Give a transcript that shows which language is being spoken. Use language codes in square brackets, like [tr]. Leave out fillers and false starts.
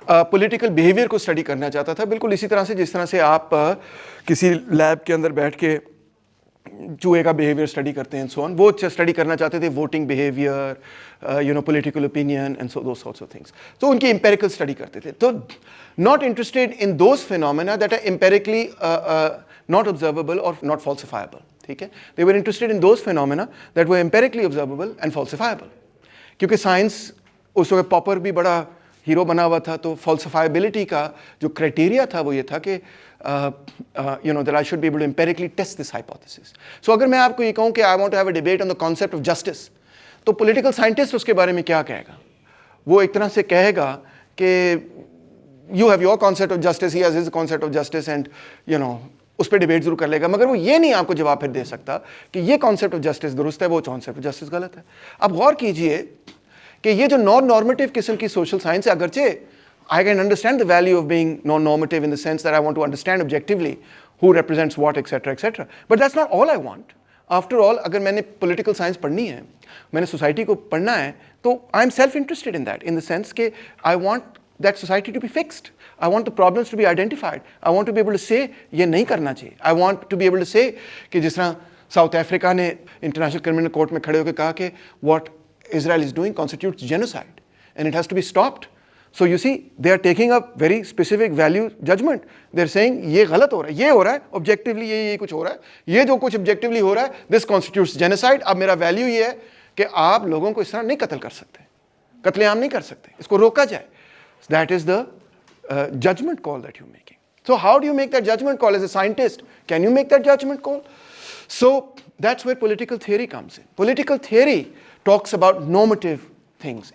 [ur] Political behaviour کو study کرنا چاہتا تھا, بالکل اسی طرح سے جس طرح سے آپ کسی لیب کے اندر بیٹھ کے چوہے کا بیہیویئر اسٹڈی کرتے ہیں, سو آن, وہ اسٹڈی کرنا چاہتے تھے voting behaviour, [en] Political opinion and those sorts of things. [ur] تو ان کی امپیریکل اسٹڈی کرتے تھے. تو [en] Not interested in those phenomena that are empirically not observable اور not falsifiable, ٹھیک ہے. They were interested in those phenomena that were empirically observable and falsifiable. [ur] کیونکہ science اس وقت پاپر بھی بڑا ہیرو بنا ہوا تھا, تو فالسیفائبلٹی کا جو کرائٹیریا تھا وہ یہ تھا کہ [en] that I should be able to empirically test this hypothesis. [ur] So اگر میں آپ کو یہ کہوں کہ [en] I want to have a debate on the concept of justice, [ur] تو political scientist اس کے بارے میں کیا کہے گا؟ وہ ایک طرح سے کہے گا کہ [en] you have your concept of justice, he has his concept of justice, and [ur] اس پہ ڈیبیٹ ضرور کر لے گا, مگر وہ یہ نہیں آپ کو جواب پھر دے سکتا کہ یہ concept of justice درست ہے, وہ concept of justice غلط ہے. اب غور کیجئے کہ یہ جو نان نارمیٹیو قسم کی سوشل سائنس ہے, اگرچہ [en] I can understand the value of being non-normative in the sense that I want to understand objectively who represents what, etc., etc. But that's not all I want. After all, [ur] اگر میں نے political science پڑھنی ہے, میں نے society کو پڑھنا ہے, تو [en] I'm self-interested in that, in the sense کہ I want that society to be fixed. I want the problems to be identified. I want to be able to say [ur] یہ نہیں کرنا چاہیے. [en] I want to be able to say [ur] کہ جس طرح South Africa نے international criminal court میں کھڑے ہو کے کہا کہ [en] what Israel is doing constitutes genocide and it has to be stopped. So you see, they are taking a very specific value judgment. They are saying [ur] یہ غلط ہو رہا ہے, یہ ہو رہا ہے objectively, یہ کچھ ہو رہا ہے, یہ جو کچھ objectively ہو رہا ہے, [en] this constitutes genocide. [ur] اب میرا value یہ ہے کہ آپ لوگوں کو اس طرح نہیں قتل کر سکتے, قتل عام نہیں کر سکتے, اس کو روکا جائے. [en] That is the judgment call that you're making. So how do you make that judgment call as a scientist? Can you make that judgment call? So that's where political theory comes in. Political theory talks about normative things.